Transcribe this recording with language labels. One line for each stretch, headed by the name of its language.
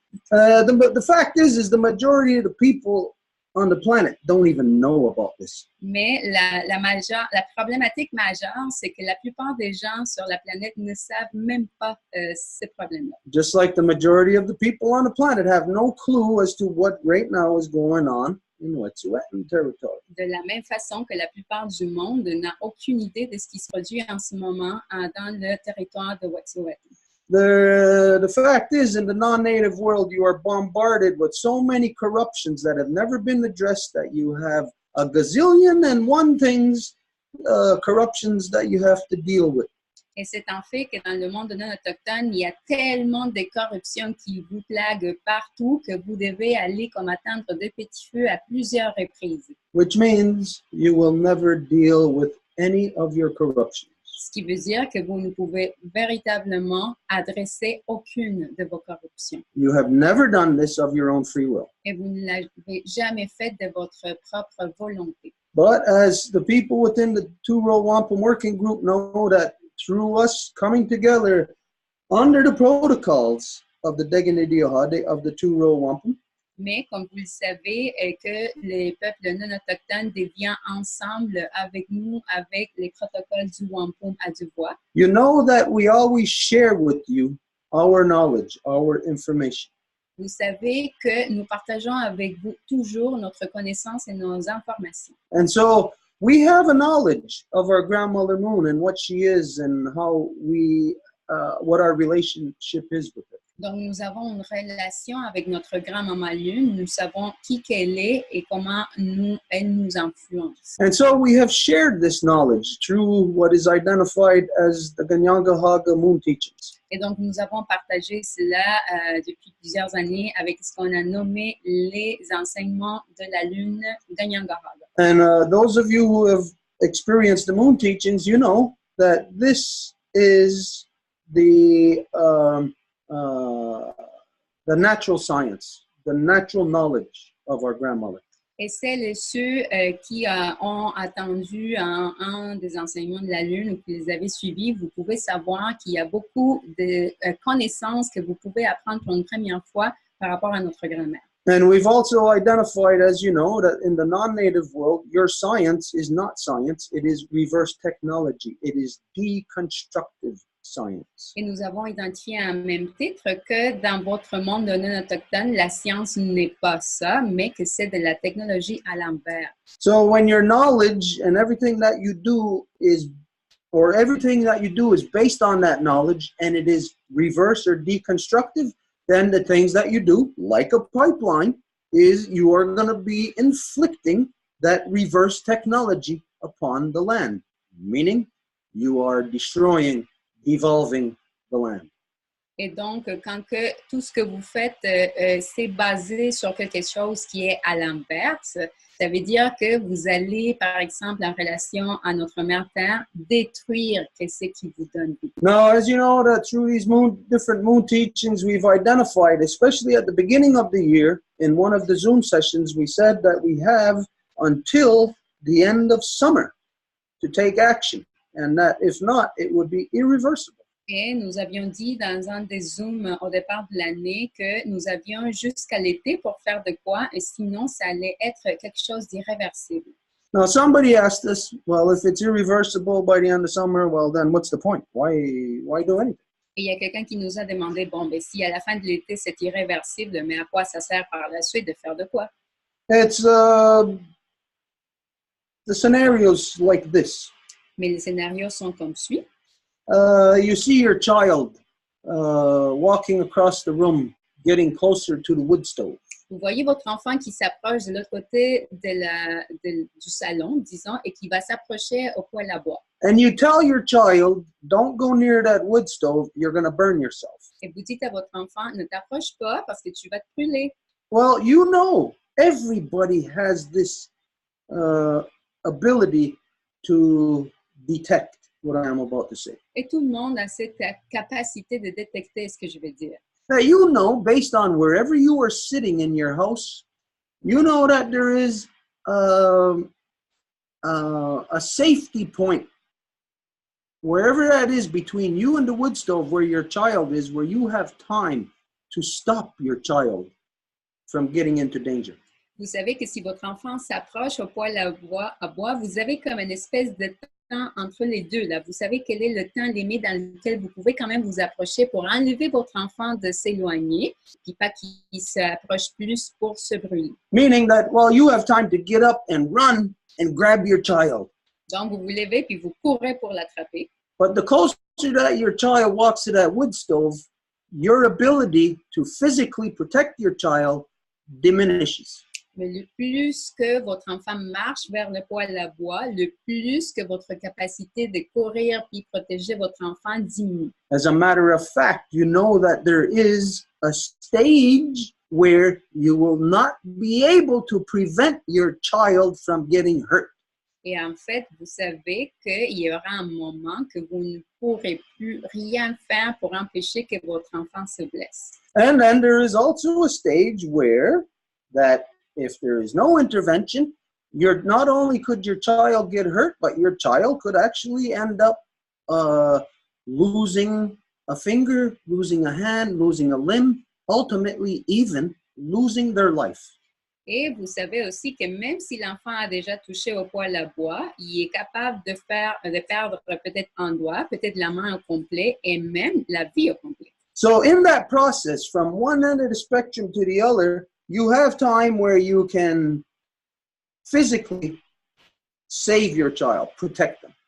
English: The fact is the majority of the people on the planet don't even know about this.
French: Mais la problématique majeure, c'est que la plupart des gens sur la planète ne savent même pas ces problèmes-là.
English: Just like the majority of the people on the planet have no clue as to what right now is going on in Wet'suwet'en territory.
French: De la même façon que la plupart du monde n'a aucune idée de ce qui se produit en ce moment dans le territoire de Wet'suwet'en.
English: The fact is, in the non-native world, you are bombarded with so many corruptions that have never been addressed that you have a gazillion and one things, corruptions that you have to deal with.
French: Et c'est en fait que dans le monde non autochtone, il y a tellement de corruption qui vous plague partout que vous devez aller comme attendre de petits feux à plusieurs reprises.
English: Which means you will never deal with any of your corruptions.
French: Ce qui veut dire que vous ne pouvez véritablement adresser aucune de vos corruptions.
English: You have never done this of your own free will.
French: Et vous ne l'avez jamais fait de votre propre volonté.
English: But as the people within the Row Wampum working group know that through us coming together under the protocols of the Deganidiohade of the Row Wampum,
French: mais comme vous le savez, que les peuples non autochtones deviennent ensemble avec nous, avec les protocoles du Wampum à Deux Voies.
English: You know that we always share with you our knowledge, our information.
French: Vous savez que nous partageons avec vous toujours notre connaissance et nos informations.
English: And so we have a knowledge of our grandmother moon and what she is and how we, what our relationship is with her.
French: Donc, nous avons une relation avec notre grand-maman Lune. Nous savons qui qu'elle est et comment elle nous influence.
English: And so we have shared this knowledge through what is identified as the Ganyangahaga moon teachings.
French: Et donc, nous avons partagé cela depuis plusieurs années avec ce qu'on a nommé les enseignements de la Lune Ganyangahaga.
English: And those of you who have experienced the moon teachings, you know that this is the the natural science, the natural knowledge of our grandmother.
French: Et celles et ceux qui ont attendu un des enseignements de la Lune ou qui les avez suivis, vous pouvez savoir qu'il y a beaucoup de connaissances que vous pouvez apprendre pour une première fois par rapport à notre grand-mère.
English: And we've also identified, as you know, that in the non-native world, your science is not science, it is reverse technology. It is deconstructive science.
French: Et nous avons identifié à même titre que dans votre monde de non-autochtone, la science n'est pas ça, mais que c'est de la technologie à l'envers.
English: So when your knowledge and everything that you do is, or everything that you do is based on that knowledge and it is reverse or deconstructive, then the things that you do, like a pipeline, is you are going to be inflicting that reverse technology upon the land, meaning you are destroying, devolving the land.
French: Et donc, quand que tout ce que vous faites, c'est basé sur quelque chose qui est à l'inverse, ça veut dire que vous allez, par exemple, en relation à notre mère Terre, détruire ce qui vous donne vie.
English: Now, as you know, that through these different moon teachings, we've identified, especially at the beginning of the year, in one of the Zoom sessions, we said that we have until the end of summer to take action, and that if not, it would be irreversible.
French: Et nous avions dit dans un des Zooms au départ de l'année que nous avions jusqu'à l'été pour faire de quoi, et sinon, ça allait être quelque chose d'irréversible.
English: Now, somebody asked us, well, if it's irreversible by the end of summer, well, then what's the point? Why do anything?
French: Et il y a quelqu'un qui nous a demandé, bon, ben si à la fin de l'été, c'est irréversible, mais à quoi ça sert par la suite de faire de quoi?
English: It's the scenarios like this.
French: Mais les scénarios sont comme suit.
English: You see your child walking across the room, getting closer to the wood stove.
French: Vous voyez votre enfant qui s'approche de l'autre côté du salon, disons, et qui va s'approcher au poêle à bois.
English: And you tell your child, don't go near that wood stove, you're going to burn yourself.
French: Et vous dites à votre enfant, ne t'approche pas parce que tu vas te brûler.
English: Well, you know, everybody has this ability to detect what I am about to say.
French: Et tout le monde a cette capacité de détecter ce que je vais dire.
English: Now, you know, based on wherever you are sitting in your house, you know that there is a safety point, wherever that is between you and the wood stove where your child is, where you have time to stop your child from getting into danger.
French: Vous savez que si votre enfant s'approche au poêle à bois, vous avez comme une espèce de temps entre les deux. Là. Vous savez quel est le temps limite dans lequel vous pouvez quand même vous approcher pour enlever votre enfant de s'éloigner, puis pas qu'il s'approche plus pour se brûler.
English: Meaning that, well, you have time to get up and run and grab your child.
French: Donc, vous vous levez puis vous courez pour l'attraper.
English: But the closer that your child walks to that wood stove, your ability to physically protect your child diminishes.
French: Mais le plus que votre enfant marche vers le poêle à bois, le plus que votre capacité de courir puis protéger votre enfant diminue.
English: As a matter of fact, you know that there is a stage where you will not be able to prevent your child from getting hurt.
French: Et en fait, vous savez qu'il y aura un moment que vous ne pourrez plus rien faire pour empêcher que votre enfant se blesse.
English: And then there is also a stage where that if there is no intervention, not only could your child get hurt, but your child could actually end up losing a finger, losing a hand, losing a limb, ultimately even losing their life.
French: Et vous savez aussi que même si l'enfant a déjà touché au poêle à bois, il est capable de perdre peut-être un doigt, peut-être la main au complet et même la vie au complet.
English: So in that process, from one end of the spectrum to the other, you have time where you can physically save your child, protect them.